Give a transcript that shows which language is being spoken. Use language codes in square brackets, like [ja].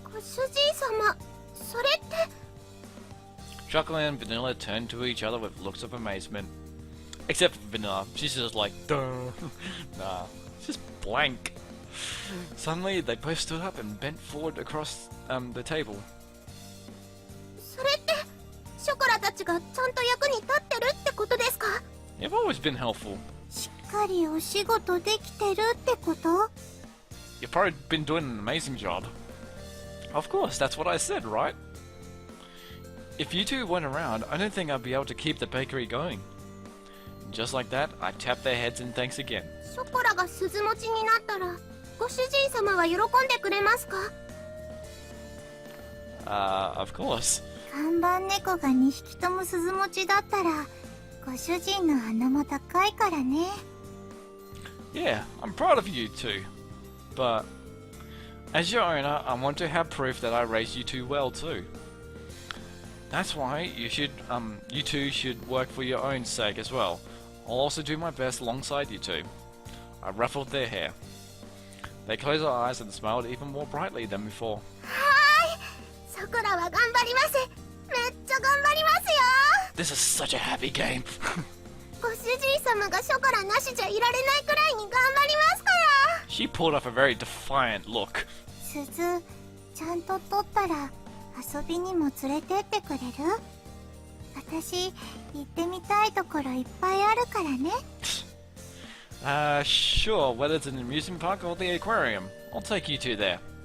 [ja] ご主人様、それって。 [en] Chocola and Vanilla turned to each other with looks of amazement. Except for Vanilla, she's just like, duh. Nah, it's just blank. Suddenly, they both stood up and bent forward across the table. [ja] それって、ショコラたちがちゃんと役に立ってるってことですか？ [en] You've always been helpful. [ja] しっかりお仕事できてるってこと？ [en] You've probably been doing an amazing job. Of course, that's what I said, right? If you two weren't around, I don't think I'd be able to keep the bakery going. Just like that, I tapped their heads in thanks again. [ja] ショコラが鈴持ちになったら、ご主人様は喜んでくれますか？ [en] Of course. [ja] 看板猫が2匹とも鈴持ちだったら、ご主人の鼻も高いからね。 [en] Yeah, I'm proud of you two. But, as your owner, I want to have proof that I raised you two well too. That's why you two should work for your own sake as well. I'll also do my best alongside you two. I ruffled their hair. They closed their eyes and smiled even more brightly than before. [ja] はーい。ショコラは頑張ります。めっちゃ頑張りますよ。 [en] This is such a happy game. [ja] ご主人様がショコラなしじゃいられないくらいに頑張りますから。 [en] She pulled off a very defiant look. [ja] 鈴、ちゃんと取ったら遊びにも連れてってくれる？私、行ってみたいところいっぱいあるからね。 [en] Sure, whether it's an amusement park or the aquarium. I'll take you two there.